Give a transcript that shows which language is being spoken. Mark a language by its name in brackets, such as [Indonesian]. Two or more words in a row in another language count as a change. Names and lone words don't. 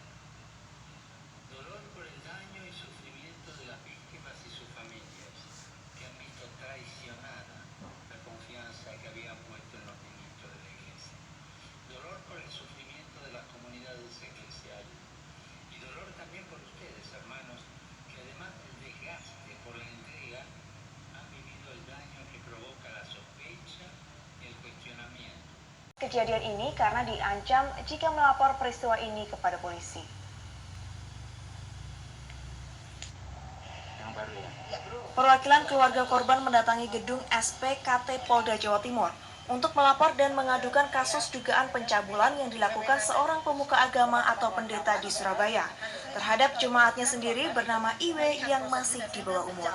[Spanish] Dolor por el daño y sufrimiento de las víctimas y sus familias, que han visto traicionada la confianza que habían puesto en los ministros de la Iglesia. Dolor por el sufrimiento de las comunidades eclesiales. Y dolor también por ustedes, hermanos, que además del desgaste por la entrega, han vivido el daño que provoca la sospecha y el cuestionamiento. [Indonesian] Kejadian ini karena diancam jika melapor peristiwa ini kepada polisi. Perwakilan keluarga korban mendatangi gedung SPKT Polda Jawa Timur untuk melapor dan mengadukan kasus dugaan pencabulan yang dilakukan seorang pemuka agama atau pendeta di Surabaya terhadap jemaatnya sendiri bernama Iwe yang masih di bawah umur.